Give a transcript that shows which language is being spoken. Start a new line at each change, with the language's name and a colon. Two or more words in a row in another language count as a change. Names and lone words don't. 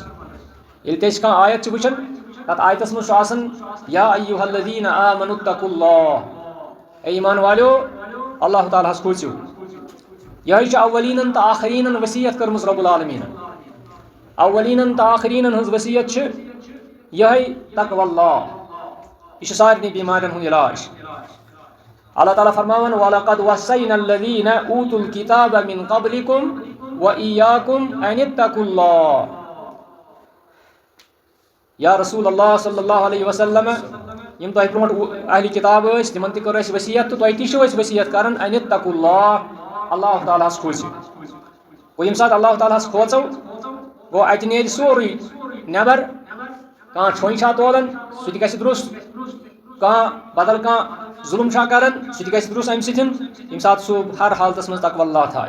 Kashmiri: ییٚلہِ تہِ أسۍ کانٛہہ آیت چھِ وٕچھان، تتھ آیتس منٛز چھُ آسان
Arabic: یا ایُّہا الذیٖنَ آمنوا اتقوا اللہ،
Urdu: اے ایمان والیو
Kashmiri: اللہ تعالیٰ ہس کھوٗژِو۔ یِہوٚے چھِ اولیٖنن تہٕ آخریٖنن وصیت کٔرمٕژ رۄب العالمیٖنن۔ اولیٖنن تہٕ آخریٖنن ہٕنٛز وصیت چھِ یِہوٚے
Arabic: تقوى اللہ،
Kashmiri: یہِ چھُ سارنٕے بیمارٮ۪ن ہُنٛد علاج۔ اللہ تعالیٰ فرماوان
Arabic: وَلَقَدْ وَصَّيْنَا الَّذِينَ أُوتُوا الْكِتَابَ مِن قَبْلِكُمْ وَإِيَّاكُمْ أَنِ اتَّقُوا اللَّهَ۔ یا رسول اللہ صلی اللہ علیہ وسلم،
Kashmiri: یم تۄہہِ برونٛٹھ اہلِ کتاب ٲسۍ تِمن تہِ کٔر اَسہِ وصیت تہٕ تۄہہِ تہِ چھو أسۍ وصیت کران
Arabic: أنِ اتقوا اللہ،
Kashmiri: اللہ تعالیٰ ہس کھوٗژِو۔ گوٚو ییٚمہِ ساتہٕ اللہ تعالیٰ ہس کھوژو، گوٚو اَتہِ نیرِ سورُے نٮ۪بر۔ کانٛہہ چھوٚنۍ چھا تولان سُہ تہِ گژھِ درست، کانٛہہ بدل کانٛہہ ظُلم چھا کران سُہ تہِ گژھِ درست امہِ سۭتۍ، ییٚمہِ ساتہٕ سُہ ہر حالتس منٛز
Arabic: تقوى اللہ
Kashmiri: تھایہِ۔